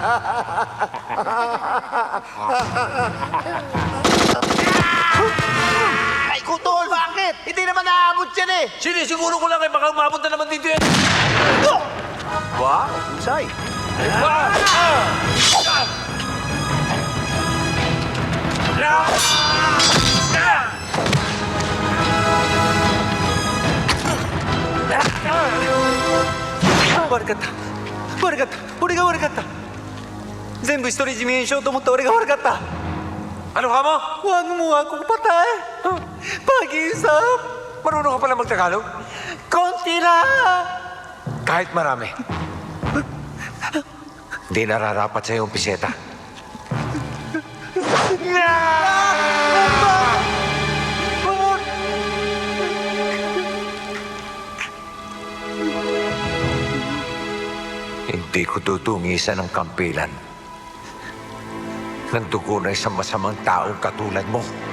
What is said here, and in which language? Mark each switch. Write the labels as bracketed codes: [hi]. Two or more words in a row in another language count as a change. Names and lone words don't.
[tl] Ay, Kutol! Bakit? Hindi naman naabot yan eh! Sinisiguro ko lang eh, baka umabot na naman dito yan. Wow, husay. [ja] 悪かった悪かった俺が悪かった全部独り占めにしようと思った俺が悪かった [tl] Ano ka mo? Huwag mo akong patay Pag-iisap Marunong ka pala magtagalog? Konti lang Kahit marami. Hindi nararapat sa'yo ang piseta. Hindi ko tutungisan ang kampilan ng dugo na isang masamang taong katulad mo.